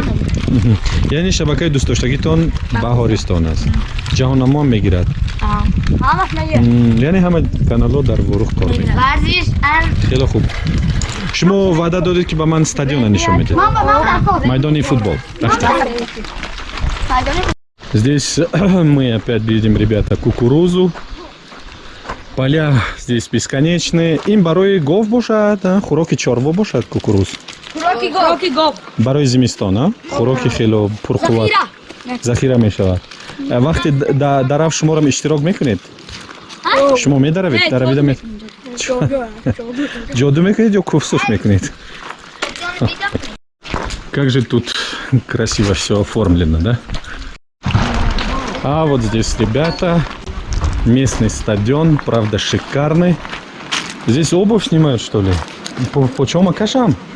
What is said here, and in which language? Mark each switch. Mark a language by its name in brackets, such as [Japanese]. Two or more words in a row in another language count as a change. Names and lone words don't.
[Tajik] яъне шабакаи дӯстдоштагитон Баҳористон аст. Ҷаҳоннамо мегирад. яъне ҳама каналҳо дар ворух кор мекунад. хеле хуб. шумо ваъда додед ки ба ман стадиона нишон медиҳед. майдони футбол. [Russian] Здесь мы опять видим, ребята, кукурузу. Поля здесь бесконечные. [Tajik] Им барои гов бошад, хуроки чорво бошад кукуруз. Хуроки гов. Барои зимистон, хуроки хело пурқувват. Захира мешавад. Вақте дарав шуморам иштирок мекунед? Шумо медаравед? Даравида ҷоду мекунед ё куфсуф мекунед? [Russian] Как же тут красиво все оформлено, да? А вот здесь, ребята, местный стадион, правда шикарный. Здесь обувь снимают, что ли? По чем акашам?